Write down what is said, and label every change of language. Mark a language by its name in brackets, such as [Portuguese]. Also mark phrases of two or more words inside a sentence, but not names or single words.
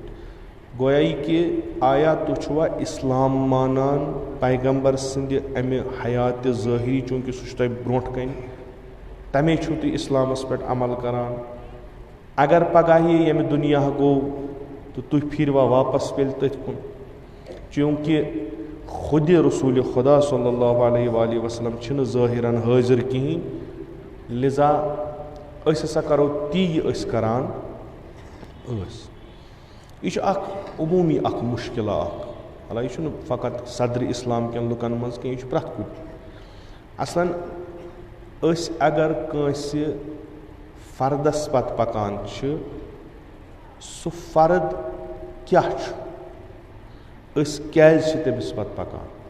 [Kashmiri] گویا یہِ کہِ آیا تُہۍ چھُوا اسلام مانان پیغمبر سٕنٛدِ امہِ حیاتِ ظٲہری چوٗنٛکہِ سُہ چھُ تۄہہِ برونٛٹھ کَنہِ تمے چھُو تُہۍ اسلامس پٮ۪ٹھ عمل کران. اگر پگاہ یہِ ییٚمہِ دُنیا گوٚو تہٕ تُہۍ پھیٖروا واپس پیٚلہِ تٔتھۍ کُن. چوٗنٛکہِ خُدِ رسول خدا [Arabic] صلی اللہ علیہ وآلہ وسلم [Kashmiri] چھِنہٕ ظٲہِرن حٲضِر کِہیٖنۍ، لِذا أسۍ ہسا کرو تی یہِ أسۍ کران ٲسۍ. یہِ چھُ اکھ عموٗمی اکھ مُشکِلا اکھ، مطلب یہِ چھُنہٕ فقط صدرِ اسلام کٮ۪ن لُکن منٛز کینٛہہ، یہِ چھُ پرٛٮ۪تھ کُنہِ. اصلاً أسۍ اگر کٲنٛسہِ فردس پتہٕ پکان چھِ سُہ فرد کیٛاہ چھُ، أسۍ کیٛازِ چھِ تٔمِس پتہٕ پکان.